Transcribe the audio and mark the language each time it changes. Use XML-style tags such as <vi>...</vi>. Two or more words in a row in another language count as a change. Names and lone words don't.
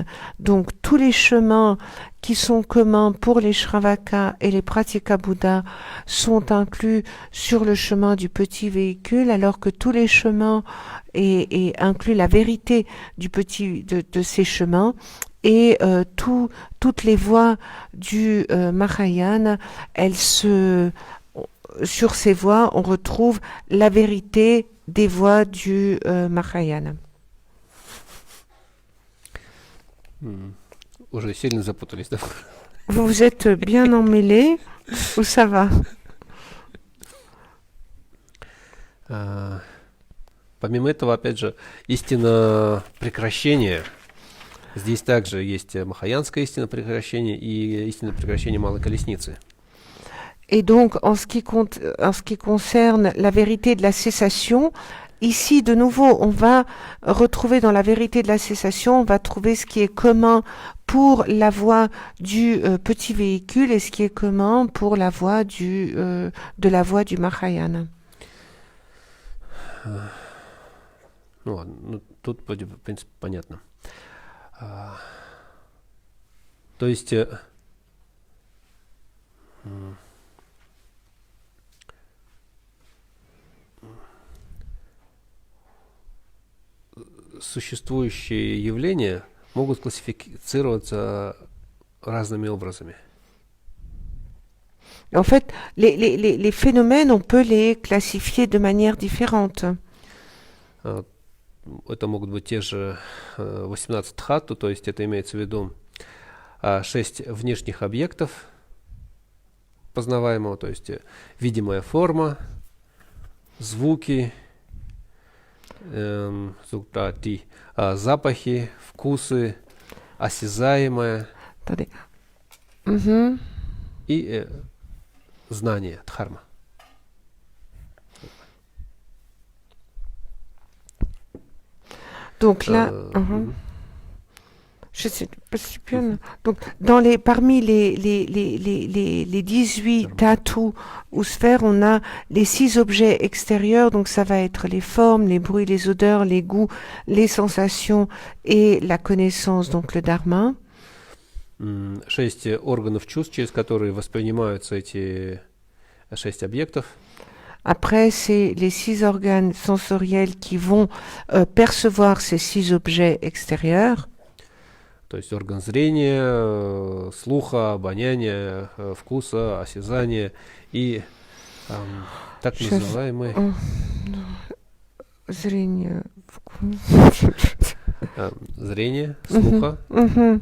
<fr>Donc tous les chemins qui sont communs pour les Shravaka et les Pratyeka Bouddha sont inclus sur le chemin du petit véhicule, alors que tous les chemins et inclut la vérité de ces chemins. Et toutes les voies du Mahayana, sur ces voies, on retrouve la vérité des voies du Mahayana.</fr> <ru>Уже сильно запутались, да?</ru> <fr>Vous vous êtes bien emmêlés ou ça va?</fr> <ru>Помимо этого, опять же, истина прекращения. Здесь также есть махаянская истина прекращения и истина прекращения малой колесницы.</ru> <fr>Et donc, en ce qui concerne la vérité de la cessation, ici, de nouveau, on va retrouver dans la vérité de la cessation, on va trouver ce qui est commun pour la voie du petit véhicule et ce qui est commun pour la voie de la voie du Mahayana.</fr> <ru>Ну ладно, тут, в принципе, понятно. То есть существующие явления могут классифицироваться разными образами.</ru> <fr>En fait, les phénomènes, on peut les classifier de manière différente.</fr> <ru>Это могут быть те же 18 дхату, то есть это имеется в виду 6 внешних объектов познаваемого, то есть видимая форма, звуки, запахи, вкусы, осязаемое и знание, дхарма.</ru> <fr>Donc là, je sais pas si bien. Donc parmi les 18 tatus ou sphères, on a les 6 objets extérieurs. Donc ça va être les formes, les bruits, les odeurs, les goûts, les sensations et la connaissance, donc le dharma.</fr> <ru>6 органов чувств, через которые воспринимаются эти 6 объектов.</ru> <fr>Après, c'est les 6 organes sensoriels qui vont percevoir ces 6 objets extérieurs.</fr> <ru>То есть орган зрения, слуха, обоняния, вкуса, осязания и так Сейчас. называемый Зрение, вкус. зрение, слуха, Мгм.</ru>